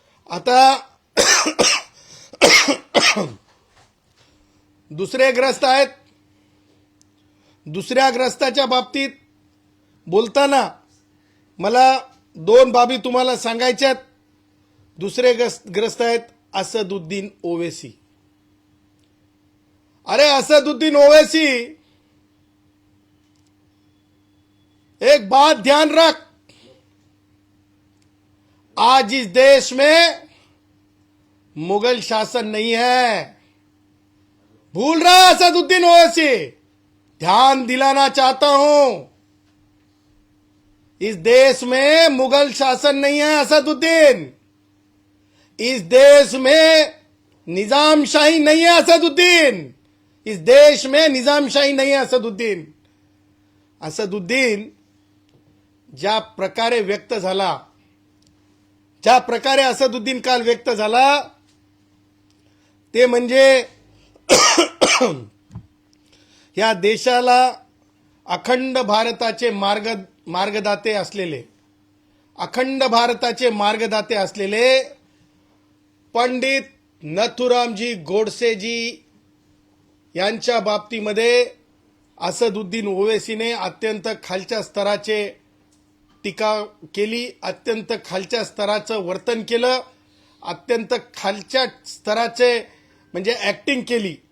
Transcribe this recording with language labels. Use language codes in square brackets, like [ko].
[mr] आता दुसरे ग्रस्त आहेत. दुसऱ्या ग्रस्ताच्या बाबतीत बोलताना मला दोन बाबी तुम्हाला सांगायच्यात. दुसरे ग्रस्त आहेत असदुद्दीन ओवैसी. [hi] अरे असदुद्दीन ओवैसी, एक बात ध्यान रख, आज इस देश में मुगल शासन नहीं है. भूल रहा असदुद्दीन ओवैसी? ध्यान दिलाना चाहता हूं, इस देश में मुगल शासन नहीं है असदुद्दीन. इस देश में निजामशाही नहीं है असदुद्दीन. इस देश में निजामशाही नहीं है असदुद्दीन. [mr] असदुद्दीन ज्या प्रकारे व्यक्त झाला, ज्या प्रकारे असदुद्दीन काल व्यक्त झाला, ते म्हणजे या देशाला अखंड भारताचे मार्गदाते असलेले, अखंड भारताचे मार्गदाते असलेले पंडित नथुरामजी गोडसेजी यांच्या बाबतीमध्ये असदुद्दीन ओवैसीने अत्यंत खालच्या स्तराचे टीका केली, अत्यंत खालच्या स्तराचं वर्तन केलं, अत्यंत खालच्या स्तराचे म्हणजे ऍक्टिंग केली.